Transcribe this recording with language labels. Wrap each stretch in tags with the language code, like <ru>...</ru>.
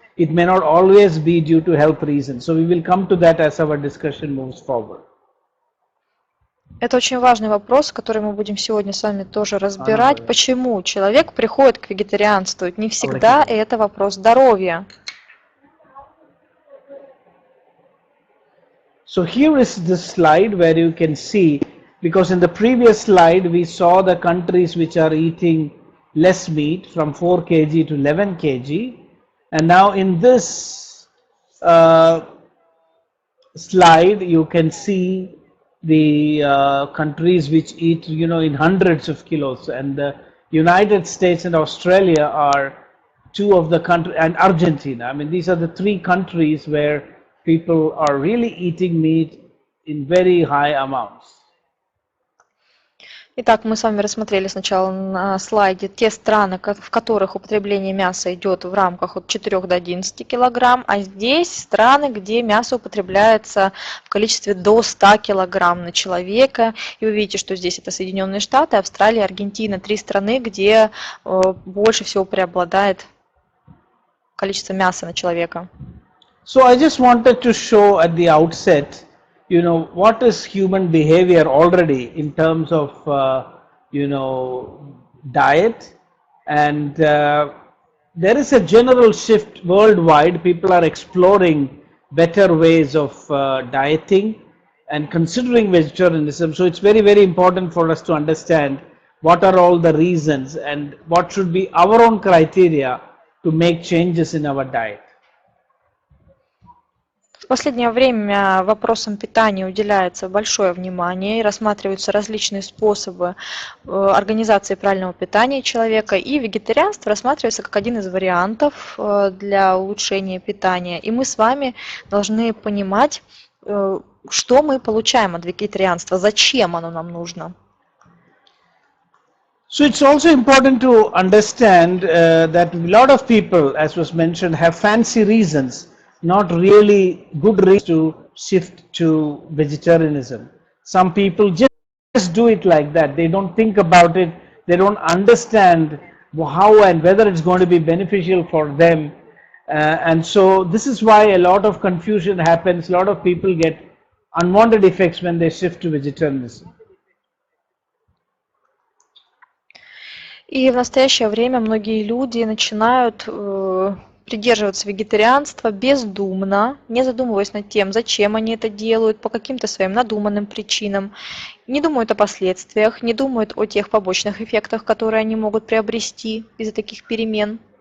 <en>It may not always be due to health reasons. So we will come to that as our discussion moves forward.</en> <ru>Это очень важный вопрос, который мы будем сегодня с вами тоже разбирать. Почему человек приходит к вегетарианству? Не всегда это вопрос здоровья.</ru> <en>So here is the slide where you can see, because in the previous slide we saw the countries which are eating less meat from 4 kg to 11 kg, and now in this slide you can see the countries which eat in hundreds of kilos, and the United States and Australia are two of the countries, and Argentina. I mean, these are the three countries where people are really eating meat in very high amounts.</en> <ru>Итак, мы с вами рассмотрели сначала на слайде те страны, в которых употребление мяса идет в рамках от 4 до 11 килограмм, а здесь страны, где мясо употребляется в количестве до 100 килограмм на человека. И вы видите, что здесь это Соединенные Штаты, Австралия, Аргентина, три страны, где больше всего преобладает количество мяса на человека.</ru> <en>So I just wanted to show at the outset, what is human behavior already in terms of, diet, and there is a general shift worldwide. People are exploring better ways of dieting and considering vegetarianism. So it's very, very important for us to understand what are all the reasons and what should be our own criteria to make changes in our diet.</en> <ru>В последнее время вопросам питания уделяется большое внимание и рассматриваются различные способы организации правильного питания человека, и вегетарианство рассматривается как один из вариантов для улучшения питания. И мы с вами должны понимать, что мы получаем от вегетарианства, зачем оно нам нужно.</ru> <en>So it's also important to understand that a lot of people, as was mentioned, have fancy reasons, not really good reasons to shift to vegetarianism. Some people just do it like that. They don't think about it. They don't understand how and whether it's going to be beneficial for them. And so this is why a lot of confusion happens. A lot of people get unwanted effects when they shift to vegetarianism.</en> <ru>И в настоящее время многие люди начинают придерживаться вегетарианства бездумно, не задумываясь над тем, зачем они это делают, по каким-то своим надуманным причинам, не думают о последствиях, не думают о тех побочных эффектах, которые они могут приобрести из-за таких перемен.</ru>